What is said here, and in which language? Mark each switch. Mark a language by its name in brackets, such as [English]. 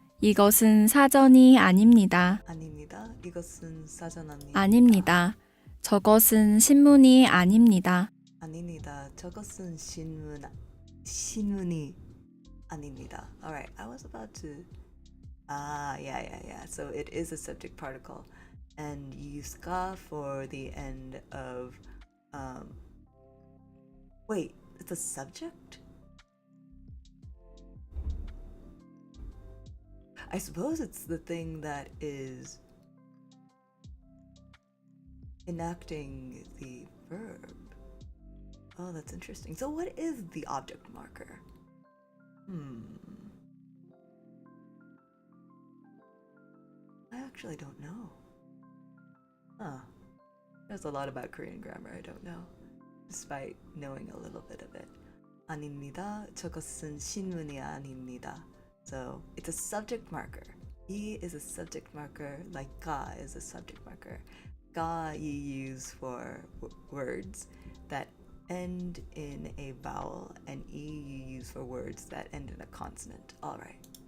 [Korean] 이것은 사전이 아닙니다. 아닙니다. 이것은 사전 아닙니다. 저것은 신문이 아닙니다. 아닙니다. 저것은 신문이 아닙니다. [English] Alright, I was about to... yeah. So it is a subject particle. And you use ska for the end of... Wait, it's a subject? I suppose it's the thing that is enacting the verb. Oh, that's interesting. So what is the object marker? I actually don't know. There's a lot about Korean grammar I don't know, despite knowing a little bit of it. [Korean] 아닙니다. 저것은 신문이 아닙니다. [English] So it's a subject marker. 이 is a subject marker, like ga is a subject marker. Ga you use for words that end in a vowel, and e you use for words that end in a consonant. All right.